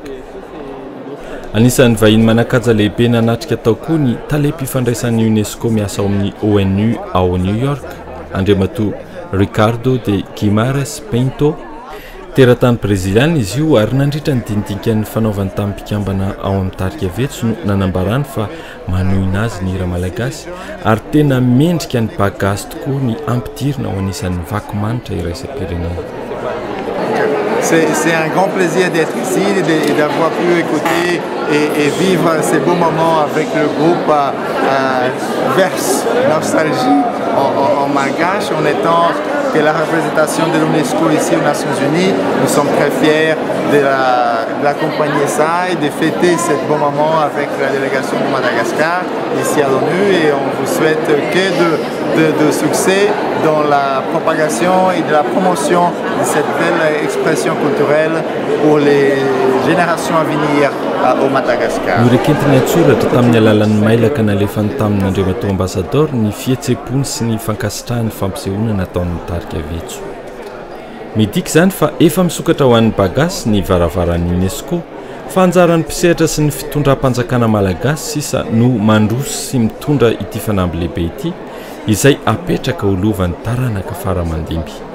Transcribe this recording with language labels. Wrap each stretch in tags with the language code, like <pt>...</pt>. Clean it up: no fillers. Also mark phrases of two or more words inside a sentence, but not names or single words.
<mg>Anisan'ny vahiny manakaja lehibe nanatrika tao koa ny talepim-pifandraisan'ny UNESCO miasa ao amin'ny ONU ao New York, andriamatoa Ricardo de Guimarães Pinto. Teratany Breziliana izy io ary nandritra ny dindikan'ny fanaovany tamin'ny mpikambana ao amin'ny tarika vetso no nanambarany fa manohina azy ny hira malagasy ary tena mendrika ny bagazy tokoa ny ampidirina ao anisan'ny vakomanitra iraisam-pirenena.</mg> <fr>C'est un grand plaisir d'être ici et d'avoir pu écouter et vivre ces beaux moments avec le groupe Verse Nostalgie en malgache, en étant que la représentation de l'UNESCO ici aux Nations Unies. Nous sommes très fiers de l'accompagner ça et de fêter ce beau moment avec la délégation de Madagascar ici à l'ONU, et on vous souhaite que de succès dans la propagation et de la promotion de cette belle expression culturelle pour les générations à venir au Madagascar.</fr> <mg>Norekentiny atsoratra tamin'ny alalan'ny mailaka nalefany tamin'andriamatoa ambassador ny fietsepony sy ny fankasitrahany fampisehoana nataon'ny tarika vetso. Midika izany fa efa misokatra ho an'ny bagasy ny varavaran'ny UNESCO fa anjaran'ny mpisehatra sy ny fitondram-panjakana malagasy sisa no mandroso sy mitondra ity fanamby lehibe ity izay apetraka ho lovan'ny taranaka faramandimby.</mg>